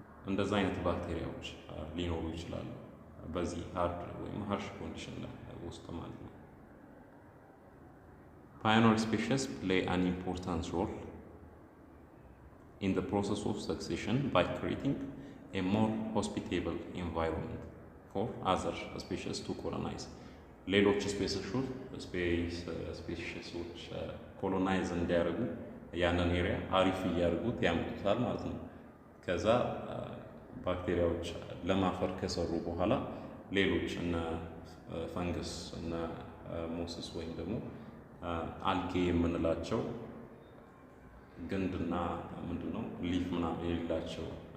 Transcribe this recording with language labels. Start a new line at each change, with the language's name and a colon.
Amharic: እንደዛ አይነት ባክቴሪያዎች ሊኖሩ ይችላሉ በዚህ ሃርድ ወይም ሃርሽ ኮንዲሽን ላይ ውስጥ ማለት ነው።
English: Pioneer species play an important role in the process of succession by creating a more hospitable environment for other species to colonize.
Amharic: ሌሎች ስፔሲሶች ኮሎናይዝ እንዲያደርጉ ያንን ኤሪያ አሪፍ እያደረጉት ያመጡታል ማለት ነው። ከዛ ባክቴሪያዎች ለማፈር ከሰሩ በኋላ ሌሎች እነ ፈንገስ እነ ሞስስ ወይም ደግሞ አልጌ የምንላቸው ግንድና ምንድነው ሊፍ ምናምን የሌላቸው